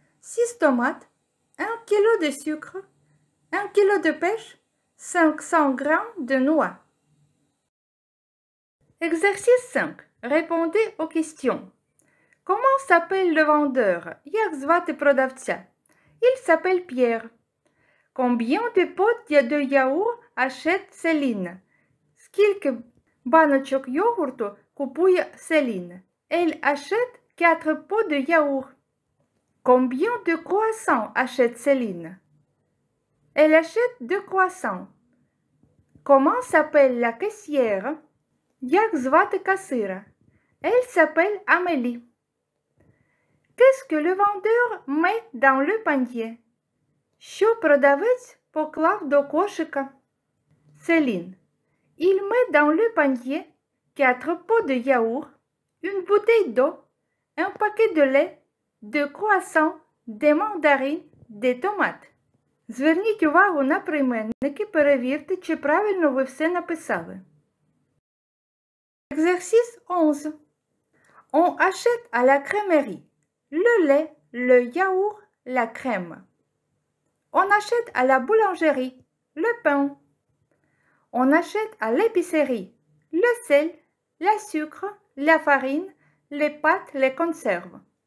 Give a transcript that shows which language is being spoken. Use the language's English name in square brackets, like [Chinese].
[French] 6 томат, 1 kg de sucre, 1 kg de pêche, 500 g de noix. Exercice 5. Répondez aux questions. Comment s'appelle le vendeur? [Ukrainian] Як звати продавця? [French] Il s'appelle Pierre. Combien de pots de yaourt achète Céline? [Ukrainian] Скільки баночок йогурту купує Céline? [French] Elle achète 4 pots de yaourt. Combien de croissants achète Céline? Elle achète 2 croissants. Comment s'appelle la caissière? [Ukrainian] Як звати касира? [French] Elle s'appelle Amélie. Qu'est-ce que le vendeur met dans le panier? [Ukrainian] Що продавець поклав до кошика? [French] Céline. Il met dans le panier 4 pots de yaourt, une bouteille d'eau, un paquet de lait, 2 croissants, des mandarines, des tomates. [Ukrainian] Зверніть увагу на прийменники, перевірте, чи правильно ви все написали. [French] Exercice 11. On achète à la crèmerie le lait, le yaourt, la crème. On achète à la boulangerie le pain. On achète à l'épicerie le sel, le sucre, la farine, les pâtes, les conserves.